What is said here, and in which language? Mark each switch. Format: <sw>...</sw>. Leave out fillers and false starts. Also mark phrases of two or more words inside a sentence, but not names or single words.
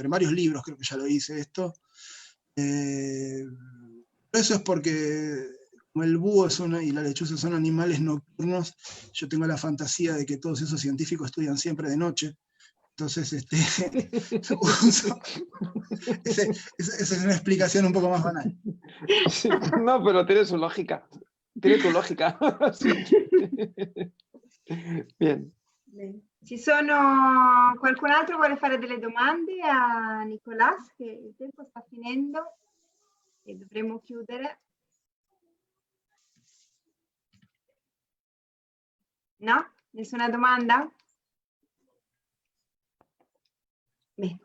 <es>En varios libros creo que ya lo hice esto. Eso es porque como el búho y la lechuza son animales nocturnos, yo tengo la fantasía de que todos esos científicos estudian siempre de noche. Entonces, esa es una explicación un poco más banal. Sí, no, pero tiene su lógica. Tiene tu lógica. Sí. Bien.</es> <it>Ci sono qualcun altro vuole fare delle domande a Nicolás, che il tempo sta finendo e dovremo chiudere. No? Nessuna domanda? Bene.</it>